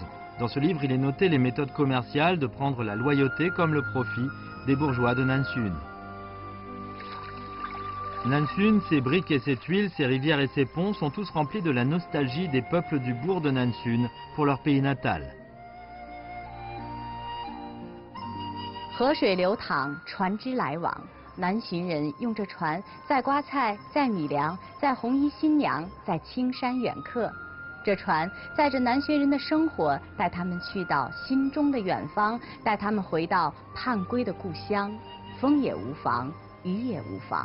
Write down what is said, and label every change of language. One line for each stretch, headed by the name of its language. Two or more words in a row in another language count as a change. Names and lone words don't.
French: Dans ce livre, il est noté les méthodes commerciales de prendre la loyauté comme le profit des bourgeois de Nansun. Nansun, ses briques et ses tuiles, ses rivières et ses ponts sont tous remplis de la nostalgie des peuples du bourg de Nansun pour leur pays natal.
Chinese: 河水流淌，船只来往。南浔人用着船，载瓜菜，载米粮，载红衣新娘，载青山远客。这船载着南浔人的生活，带他们去到心中的远方，带他们回到盼归的故乡。风也无妨， 鱼也无妨。